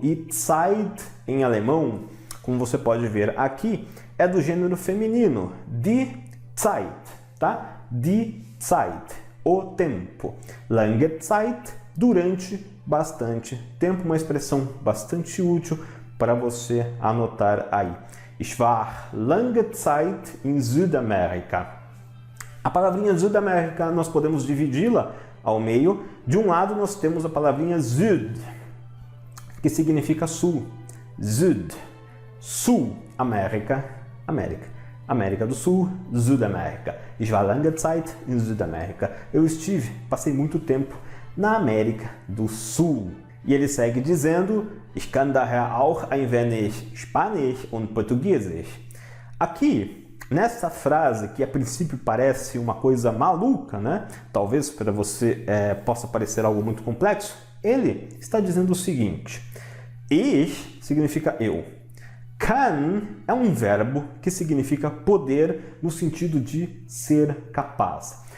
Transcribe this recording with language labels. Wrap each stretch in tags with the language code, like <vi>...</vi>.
<pt>E Zeit, em alemão, como você pode ver aqui, é do gênero feminino, die Zeit, tá? Die Zeit, o tempo. Lange Zeit, durante bastante tempo, uma expressão bastante útil para você anotar aí.</pt> <de>Ich war lange Zeit in Südamerika.</de> <pt>A palavrinha Südamerika nós podemos dividi-la ao meio. De um lado nós temos a palavrinha Süd, que significa sul. Süd, Sul, América, América. América do Sul, Südamerika.</pt> <de>Ich war lange Zeit in Südamerika.</de> <pt>Eu estive, passei muito tempo na América do Sul. E ele segue dizendo:</pt> <de>Ich kann daher auch ein wenig Spanisch und Portugiesisch.</de> <pt>Aqui, nessa frase, que a princípio parece uma coisa maluca, né? Talvez para você possa parecer algo muito complexo, ele está dizendo o seguinte: Ich significa eu. Kann é um verbo que significa poder no sentido de ser capaz.</pt>